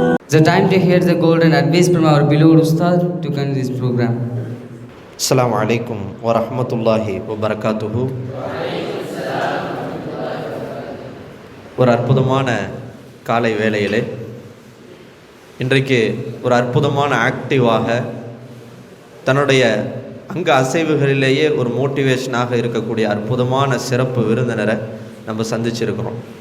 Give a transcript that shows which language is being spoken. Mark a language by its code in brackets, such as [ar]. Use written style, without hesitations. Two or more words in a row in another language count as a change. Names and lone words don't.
[en] It's a time to hear the golden advice from our beloved Ustad to continue this program. [ar] السلام عليكم ورحمة الله وبركاته. [ta] ஒரு அற்புதமான காலை வேளையிலே இன்றைக்கு ஒரு அற்புதமான ஆக்டிவாக தன்னுடைய அங்க அசைவுகளிலேயே ஒரு மோட்டிவேஷனாக இருக்கக்கூடிய அற்புதமான சிறப்பு விருந்தினரை நம்ம சந்திச்சிருக்கிறோம்.